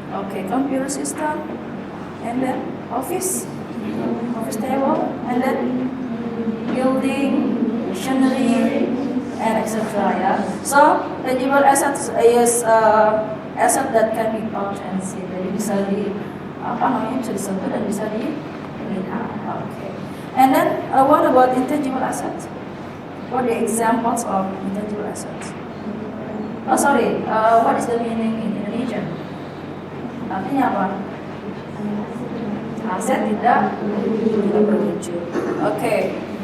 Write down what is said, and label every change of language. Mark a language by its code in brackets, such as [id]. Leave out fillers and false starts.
[en] Okay, computer system, and then office table, and then building, machinery, and etc. Yeah. So tangible assets is asset that can be touched and seen. [id] Jadi bisa bisa disentuh dan bisa dilihat. [en] Okay. And then what about intangible assets? What are the examples of intangible assets? Oh sorry, what is the meaning in Indonesian? [id] Artinya apa? Aset tidak berwujud. Okay.